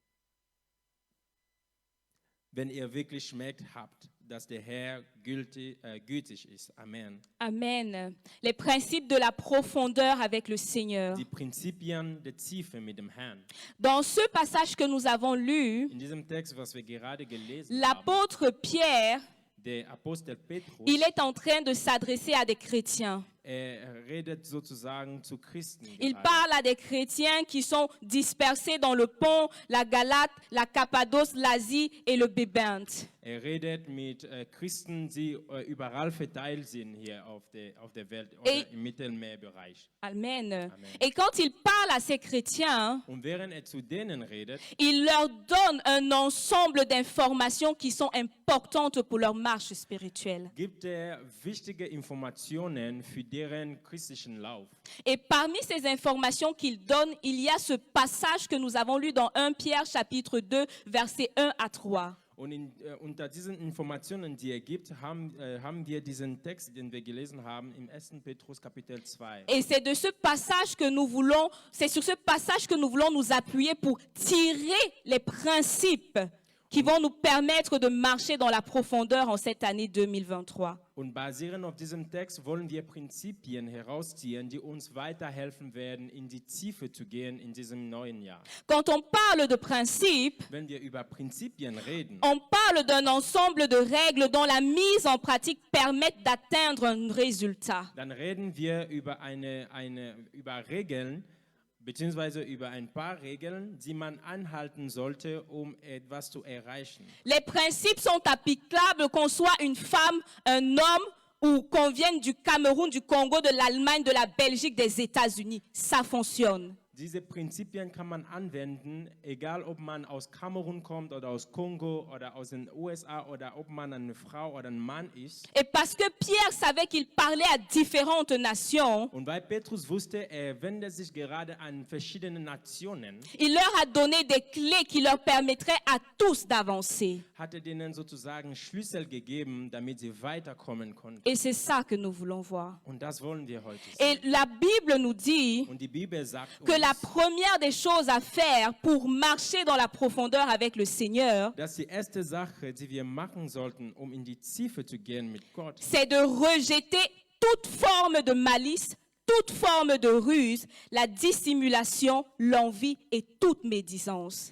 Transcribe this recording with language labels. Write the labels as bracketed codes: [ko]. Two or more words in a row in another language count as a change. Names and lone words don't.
[de] Wenn ihr wirklich schmeckt habt, dass der Herr gütig ist. Amen. Amen. [fr] Les principes de la profondeur avec le Seigneur. [de] Die Prinzipien der Tiefe mit dem Herrn. [fr] Dans ce passage que nous avons lu, [de] In diesem Text, was wir gerade gelesen haben, [fr] l'apôtre Pierre, [de] der Apostel Petrus, [fr] il est en train de s'adresser à des chrétiens. [de] redet sozusagen zu Christen. [fr] Il [de] gerade. [fr] parle à des chrétiens qui sont dispersés dans le Pont, la Galate, la Cappadoce, l'Asie et le Bébent. [de] Redet mit Christen, die überall verteilt sind hier auf der Welt oder im Mittelmeerbereich. Amen. [fr] Et quand il parle à ces chrétiens, [de] Und während zu denen redet, [fr] il leur donne un ensemble d'informations qui sont importantes pour leur marche spirituelle. [de] gibt wichtige Informationen für deren christlichen Lauf. [fr] Et parmi ces informations qu'il donne, il y a ce passage que nous avons lu dans 1 Pierre chapitre 2, versets 1 à 3. [de] Und unter diesen Informationen, die gibt, haben wir diesen Text, den wir gelesen haben, im 1. Petrus Kapitel 2. [fr] Et c'est de ce passage que nous voulons, c'est sur ce passage que nous voulons nous appuyer pour tirer les principes qui vont nous permettre de marcher dans la profondeur en cette année 2023. [de] Und basierend auf diesem Text wollen wir Prinzipien herausziehen, die uns weiterhelfen werden, in die Tiefe zu gehen in diesem neuen Jahr. [fr] Quand on parle de principes, [de] Wenn wir über Prinzipien reden, [fr] on parle d'un ensemble de règles dont la mise en pratique permet d'atteindre un résultat. [de] dann reden wir über über Regeln, beziehungsweise über ein paar Regeln, die man anhalten sollte, um etwas zu erreichen. [fr] Les principes sont applicables qu'on soit une femme, un homme ou qu'on vienne du Cameroun, du Congo, de l'Allemagne, de la Belgique, des États-Unis. Ça fonctionne. [de] Diese Prinzipien kann man anwenden, egal ob man aus Kamerun kommt oder aus Kongo oder aus den USA oder ob man eine Frau oder ein Mann ist. [fr] Et parce que Pierre savait qu'il parlait à différentes nations, [de] Und weil Petrus wusste, er wendet sich gerade an verschiedene Nationen, [fr] il leur a donné des clés qui leur permettraient à tous d'avancer. [de] hat er denen sozusagen Schlüssel gegeben, damit sie weiterkommen konnten. [fr] Et c'est ça que nous voulons voir. [de] Und das wollen wir heute [fr] Et [de] sehen. [fr] la Bible nous dit [de] Und die Bibel sagt [fr] que la [de] uns, [fr] première des choses à faire pour marcher dans la profondeur avec le Seigneur, [de] dass die erste Sache, die wir machen sollten, um in die Tiefe zu gehen mit Gott, [fr] c'est de rejeter toute forme de malice, toute forme de ruse, la dissimulation, l'envie et toute médisance.